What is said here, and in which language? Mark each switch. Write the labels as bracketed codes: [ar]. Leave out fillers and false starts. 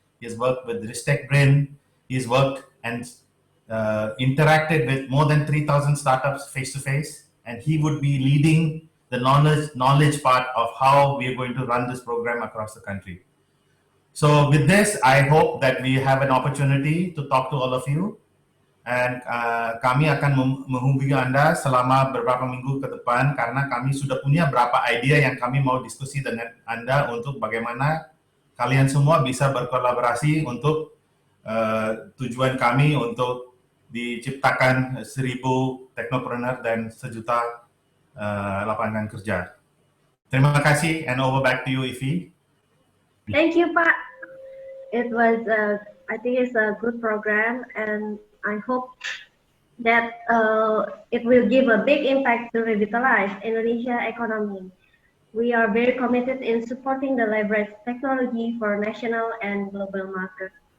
[en] He has worked with Ristek Brin. He's worked and interacted with more than 3,000 startups face-to-face. And he would be leading the knowledge part of how we are going to run this program across the country. So with this, I hope that we have an opportunity to talk to all of you. [id] And kami akan menghubungi Anda selama beberapa minggu ke depan karena kami sudah punya beberapa ide yang kami mau diskusi dengan Anda untuk bagaimana kalian semua bisa berkolaborasi untuk tujuan kami untuk diciptakan 1.000 teknopreneur dan 1 juta lapangan kerja. Terima kasih, [en] and over back to you, Ifi. Thank you, Pak. It was, I think it's a good program, and I hope that it will give a big impact to revitalize Indonesia economy. We are very committed in supporting the leverage technology for national and global market.